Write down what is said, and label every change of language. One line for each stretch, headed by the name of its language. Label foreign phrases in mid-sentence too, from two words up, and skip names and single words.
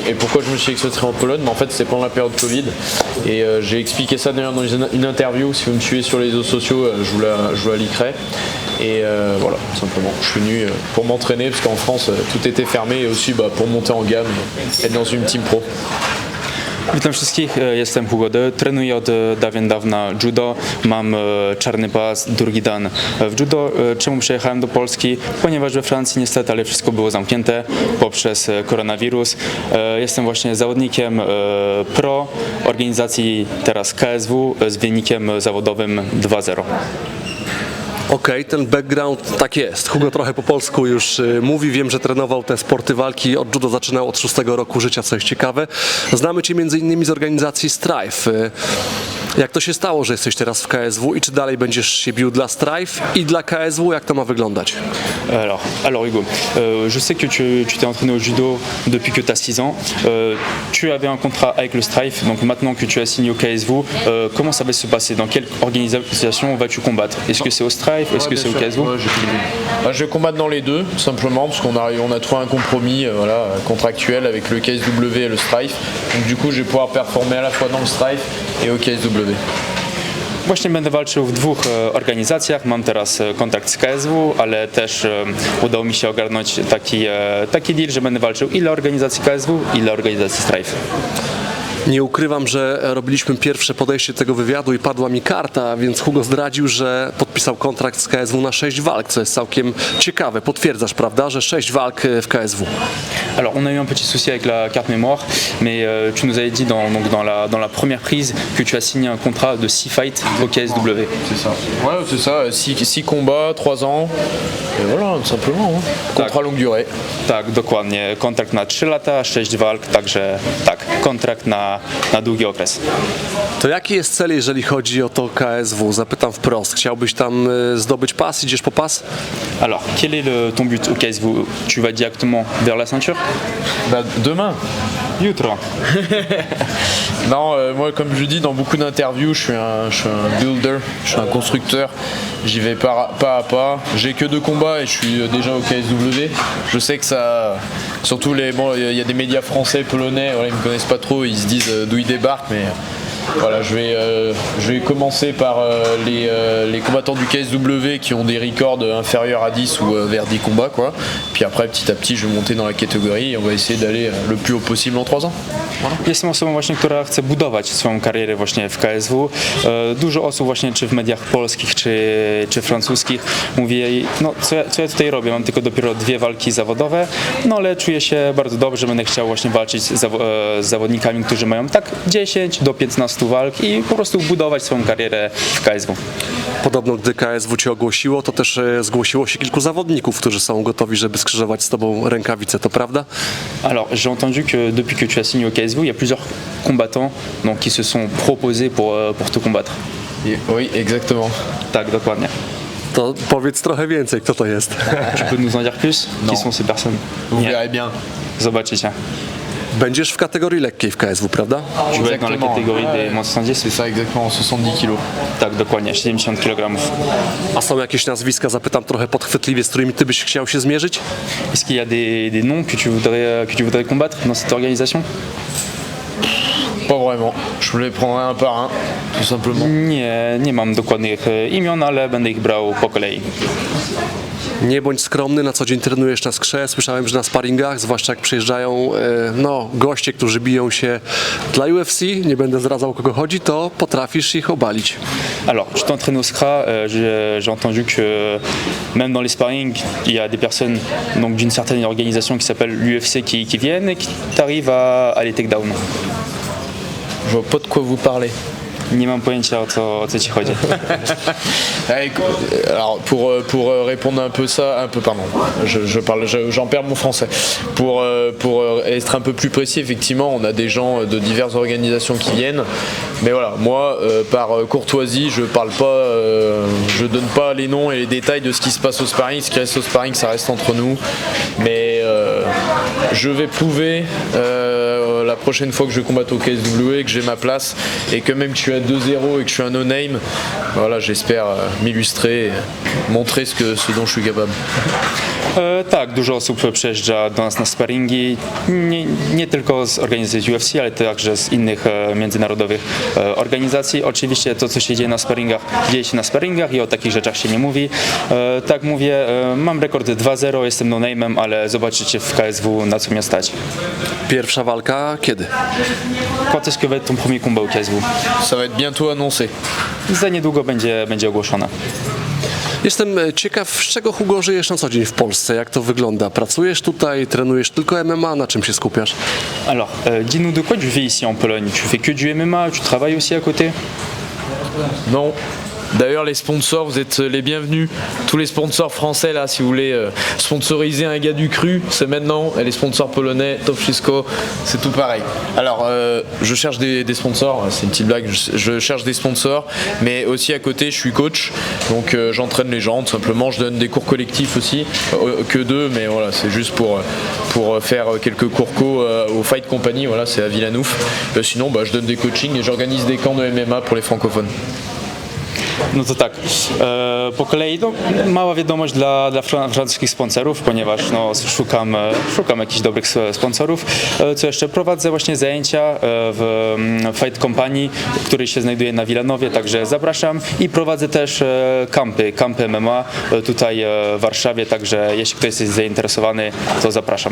French: Et pourquoi je me suis expatrié en Pologne? En fait, c'est pendant la période Covid. Et j'ai expliqué ça d'ailleurs dans une interview. Si vous me suivez sur les réseaux sociaux, je vous la linkerai. Et voilà, tout simplement. Je suis venu pour m'entraîner parce qu'en France, tout était fermé et aussi pour monter en gamme, être dans une team pro.
Polish: Witam wszystkich, jestem Hugo D. Trenuję od dawien dawna judo, mam czarny pas, drugi dan w judo. Czemu przyjechałem do Polski? Ponieważ we Francji niestety, ale wszystko było zamknięte poprzez koronawirus. Jestem właśnie zawodnikiem pro organizacji teraz KSW z wynikiem zawodowym 2-0. Okej, ten background tak jest. Hugo trochę po polsku już mówi. Wiem, że trenował te sporty walki. Od judo zaczynał od 6 roku życia, co jest ciekawe. Znamy Cię m.in. z organizacji Strife. Jak to się stało, że jesteś teraz w KSW i czy dalej będziesz się bił dla Strife i dla KSW? Jak to ma wyglądać?
French: Alors Hugo, je sais que tu t'es entraîné au judo depuis que tu as 6 ans. Tu avais un contrat avec le Strife, donc maintenant que tu as signé au KSW, comment ça va se passer? Dans quelle organisation vas-tu combattre? Est-ce que c'est au Strife? Est-ce que c'est au KSW? Je vais combattre dans les deux, tout simplement, parce qu'on a trouvé un compromis contractuel avec le KSW et le Strife. Donc du coup, je vais pouvoir performer à la fois dans le Strife et au KSW.
Polish: Właśnie będę walczył w dwóch organizacjach. Mam teraz kontrakt z KSW, ale też udało mi się ogarnąć taki deal, że będę walczył i dla organizacji KSW, i dla organizacji Strife. Nie ukrywam, że robiliśmy pierwsze podejście do tego wywiadu i padła mi karta, więc Hugo zdradził, że podpisał kontrakt z KSW na 6 walk, co jest całkiem ciekawe. Potwierdzasz, prawda, że 6 walk w KSW?
French: Alors on a eu un petit souci avec la carte mémoire, mais tu nous avais dit dans la première prise que tu as signé un contrat de 6 fights au KSW. C'est ça. Ouais, c'est ça, 6 combats, 3 ans. Et voilà, tout simplement. Hein. Contrat longue durée.
Polish: Tak, dokładnie. Kontrakt na 3 lata, 6 walk, także tak, kontrakt na długi okres. To jaki jest cel, jeżeli chodzi o to KSW? Zapytam wprost. Chciałbyś tam zdobyć pas? Idziesz po pas?
French: Alors, quel est ton but au KSW? Tu vas directement vers la ceinture? Demain.
Polish: Jutro.
French: Non, moi comme je dis dans beaucoup d'interviews, je suis un builder, je suis un constructeur. J'y vais pas à pas. J'ai que 2 combats et je suis déjà au KSW. Je sais que ça, surtout il y a des médias français, polonais, voilà, ils me connaissent pas trop, ils se disent d'où ils débarquent, mais voilà, je vais commencer par les combattants du KSW qui ont des records inférieurs à 10 ou vers 10 combats, quoi. Puis après, petit à petit, je vais monter dans la catégorie et on va essayer d'aller le plus haut possible en 3 ans. Voilà.
Polish: Jestem osobą właśnie, która chce budować swoją karierę właśnie w KSW. Dużo osób właśnie, czy w mediach polskich, czy francuskich mówi jej, no co ja tutaj robię, mam tylko dopiero 2 walki zawodowe, no ale czuję się bardzo dobrze, będę chciał właśnie walczyć z zawodnikami, którzy mają tak 10 do 15 walk i po prostu budować swoją karierę w KSW. Podobno gdy KSW Cię ogłosiło, to też zgłosiło się kilku zawodników, którzy są gotowi, żeby skrzyżować z Tobą rękawice, to prawda?
French: Alors, j'ai entendu que depuis que tu as signé au KSW, il y a plusieurs combattants donc, qui se sont proposés pour te combattre. Oui, exactement.
Polish: Tak, dokładnie. To powiedz trochę więcej, kto to jest.
French: Tu peux nous en dire plus? Non. Qui sont ces personnes? Vous
Polish: Nie.
French: verrez bien.
Polish: Zobaczycie. Będziesz w kategorii lekkiej w KSW, prawda?
French: Tu vas être dans la catégorie des moins de 70? C'est ça, exactement, 70 kilos.
Polish: Tak, dokładnie, 70 kg. A są jakieś nazwiska, zapytam trochę podchwytliwie, z którymi Ty byś chciał się zmierzyć?
French: Est-ce qu'il y a des noms que tu voudrais combattre dans cette organisation? Pas vraiment. Je vous les prendrai un par un, tout simplement.
Polish: Nie mam dokładnych imion, ale będę ich brał po kolei. Nie bądź skromny, na co dzień trenujesz na skrze. Słyszałem, że na sparingach, zwłaszcza jak przyjeżdżają goście, którzy biją się dla UFC, nie będę zdradzał, o kogo chodzi, to potrafisz ich obalić.
French: Alors, je t'entraîne au SCRA, j'ai entendu que même dans les sparring, il y a des personnes donc, d'une certaine organisation qui s'appelle l'UFC qui viennent et qui t'arrivent à les take down. Je vois pas de quoi vous parlez.
Polish: Nie mam pojęcia o co ci chodzi.
French: Alors pour répondre un peu pardon, j'en perds mon français. Pour être un peu plus précis, effectivement, on a des gens de diverses organisations qui viennent, mais voilà, moi par courtoisie, je parle pas, je donne pas les noms et les détails de ce qui se passe au sparring. Ce qui reste au sparring, ça reste entre nous, mais je vais prouver la prochaine fois que je vais combattre au KSW que j'ai ma place et que même que je suis à 2-0 et que je suis un no-name, voilà, j'espère m'illustrer et montrer ce dont je suis capable.
Polish: Tak, dużo osób przyjeżdża do nas na sparingi, nie tylko z organizacji UFC, ale także z innych międzynarodowych organizacji. Oczywiście to, co się dzieje na sparingach, dzieje się na sparingach i o takich rzeczach się nie mówi. Tak mówię, mam rekord 2-0, jestem no-name'em, ale zobaczycie w KSW, na co mnie stać. Pierwsza walka kiedy?
French: Quand est-ce que va être ton premier combat au KSW? Ça va être bientôt annoncé.
Polish: Za niedługo będzie ogłoszone. Jestem ciekaw, z czego Hugo żyjesz na co dzień w Polsce, jak to wygląda? Pracujesz tutaj, trenujesz tylko MMA, na czym się skupiasz?
French: Alors, dis-nous de quoi tu fais ici en Pologne? Tu fais que du MMA, tu travailles aussi à côté? Non. D'ailleurs, les sponsors, vous êtes les bienvenus. Tous les sponsors français, là, si vous voulez sponsoriser un gars du cru, c'est maintenant. Et les sponsors polonais, Top Wszystko, c'est tout pareil. Alors, je cherche des sponsors, c'est une petite blague, je cherche des sponsors, mais aussi à côté, je suis coach. Donc, j'entraîne les gens, tout simplement. Je donne des cours collectifs aussi, que deux, mais voilà, c'est juste pour faire quelques cours au Fight Company, voilà, c'est à Villanouf. Sinon, je donne des coachings et j'organise des camps de MMA pour les francophones.
Polish: No to tak, po kolei mała wiadomość dla francuskich sponsorów, ponieważ szukam jakichś dobrych sponsorów. Co jeszcze? Prowadzę właśnie zajęcia w Fight Company, który się znajduje na Wilanowie, także zapraszam i prowadzę też kampy MMA tutaj w Warszawie, także jeśli ktoś jest zainteresowany, to zapraszam.